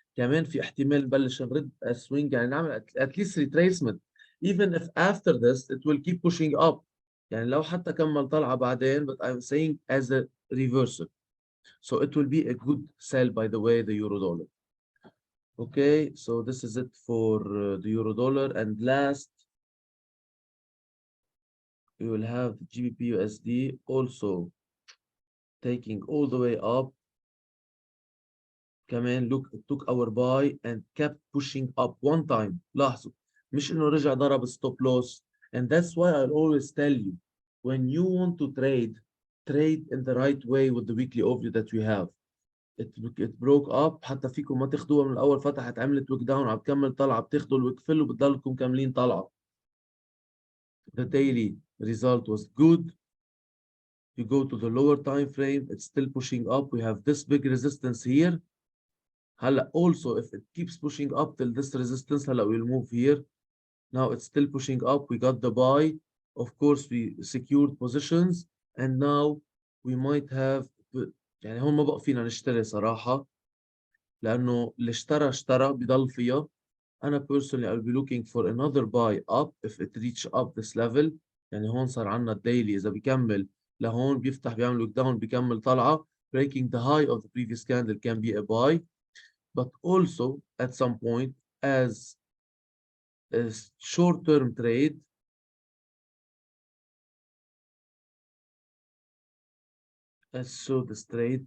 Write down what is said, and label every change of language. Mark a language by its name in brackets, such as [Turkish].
[Arabic] كمان في احتمال نبلش نرد سوينج، يعني نعمل [English] at least retracement. Even if after this it will keep pushing up. [Arabic] يعني لو حتى كمل طلعة بعدين, [English] but I'm saying as a reversal. So it will be a good sell, by the way, the euro dollar. Okay, so this is it for the euro dollar. And last, we will have the GBP USD also taking all the way up. كمان look, it took our buy and kept pushing up one time. [Arabic] لاحظوا مش انه رجع ضرب stop loss. [English] And that's why I always tell you, when you want to trade, trade in the right way with the weekly overview that we have. It broke up. [Arabic] حتى فيكم ما تاخدوها من الاول، فتحت عملت ويك داون، عم تكمل طلعه، بتاخدوا الويك فيل وبتضلكم كاملين طلعه. [English] The daily result was good. You go to the lower time frame, it's still pushing up. We have this big resistance here. هلا also if it keeps pushing up till this resistance, هلا we'll move here. Now it's still pushing up. We got the buy. Of course, we secured positions, and now we might have [Arabic] يعني هون ما بقى فينا نشتري صراحة، لأنه اللي اشترى بضل فيها. [English] أنا personally I'll be looking for another buy up if it reach up this level. [Arabic] يعني هون صار عندنا الديلي إذا بيكمل لهون بيفتح بيعمل look down بيكمل طلعة. [English] Breaking the high of the previous candle can be a buy, but also at some point as a short-term trade, let's show this trade.